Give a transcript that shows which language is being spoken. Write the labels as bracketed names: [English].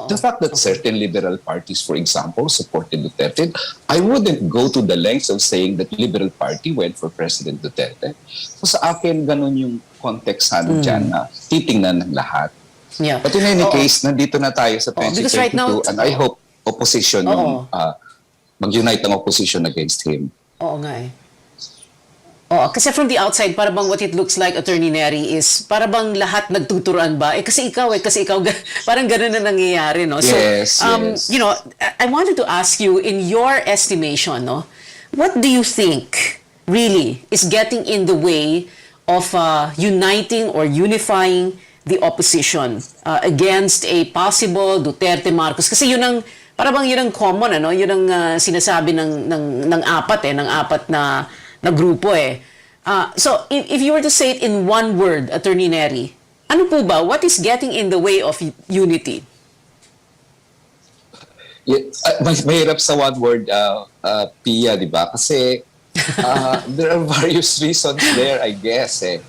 [English] The fact that certain liberal parties, for example, supported Duterte, I wouldn't go to the lengths of saying that Liberal Party went for President Duterte. [Filipino] So sa akin, ganun yung context dyan na titingnan ng lahat. [English] Yeah. But in any case, [Filipino] nandito na tayo sa 2022 [English] right now, and I hope opposition [Filipino] yung mag-unite ang [English] opposition against him. [Filipino] Oo nga eh. Kasi [English] from the outside, [Filipino] para bang [English] what it looks like, [Filipino] Attorney Neri, is para bang lahat nagtuturuan ba? Kasi ikaw, parang ganun na nangyayari, no? So, [English] yes. you know, I wanted to ask you, in your estimation, no, what do you think really is getting in the way of uniting or unifying the opposition against a possible Duterte-Marcos? [Filipino] Kasi yun ang, para bang yun ang common, ano? Yun ang sinasabi ng apat na grupo eh. [English] So, if you were to say it in one word, Attorney Neri, [Filipino] ano po ba? [English] What is getting in the way of unity? [Filipino] Mahirap sa [English] one word, [Filipino] Pia, di ba? Kasi [English] there are various reasons there, I guess.